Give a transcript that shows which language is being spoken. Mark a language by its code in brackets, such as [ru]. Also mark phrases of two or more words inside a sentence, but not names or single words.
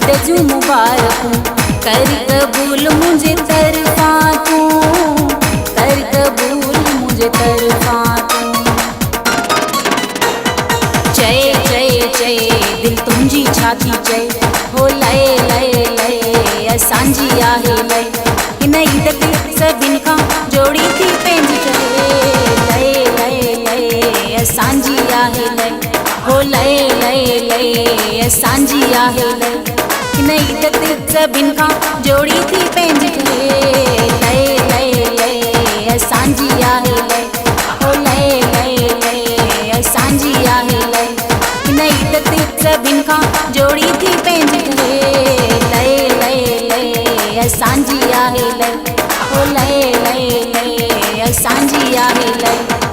[sd] जूं मुबारकूं, [hi] कर कबूल मुझे तरफा तू, कर कबूल मुझे तरफा तू। [sd] जय जय जय दिल तुंहिंजी छाती चए, हो लय लय लय असांजी आहे लय। हिन ईद ते सभिनि खां जोड़ी थी पंहिंजी ठहे, लय लय लय असांजी आहे लय, हो लय लय लय असांजी आहे लय। हिन ईद ते सभिनि खां जोड़ी थी पंहिंजी ठहे, लय लय लय असांजी आहे लय, हो लय लय लय असांजी आहे लय। हिन ईद ते सभिनि खां जोड़ी थी पंहिंजी ठहे, लय लय लय असांजी आहे लय, हो लय लय लय असांजी आहे लय।